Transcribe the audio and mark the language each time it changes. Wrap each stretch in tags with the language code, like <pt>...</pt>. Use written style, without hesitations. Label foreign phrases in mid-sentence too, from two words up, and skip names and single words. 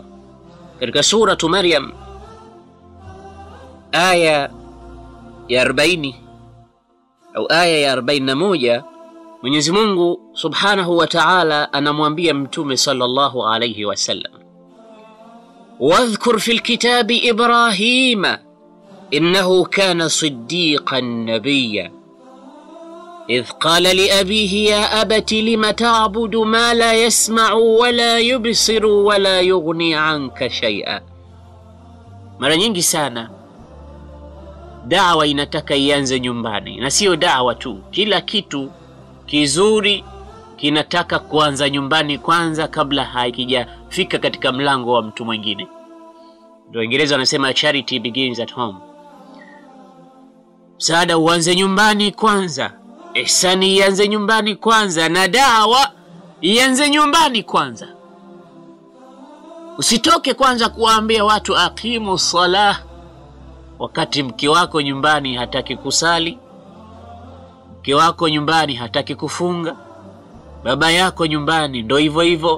<sw>Katika suratu Maryam aya ya 40 au aya ya 41, Mwenyezi</sw> <ar>Mungu سبحانه وتعالى</ar> <sw>anamwambia mtume</sw> <ar>صلى الله عليه وسلم, واذكر في الكتاب إبراهيم إنه كان صديقا نبيا إذ قال لأبيه يا أبت لم تعبد ما لا يسمع ولا يبصر ولا يغني عنك شيئا.</ar> <sw>Mara nyingi sana da'wa inataka ianze nyumbani, na sio da'wa tu, kila kitu kizuri kinataka kuanza nyumbani kwanza kabla haikijafika katika mlango wa mtu mwingine. Ndio Waingereza wanasema</sw> <en>charity begins at home.</en> <sw>Msaada uanze nyumbani kwanza, ihsani ianze nyumbani kwanza, na da'wa ianze nyumbani kwanza. Usitoke kwanza kuwaambia watu</sw> <ar>أقيموا الصلاة</ar> <sw>wakati mke wako nyumbani hataki kusali, mke wako nyumbani hataki kufunga, baba yako nyumbani ndo hivyo hivyo.</sw>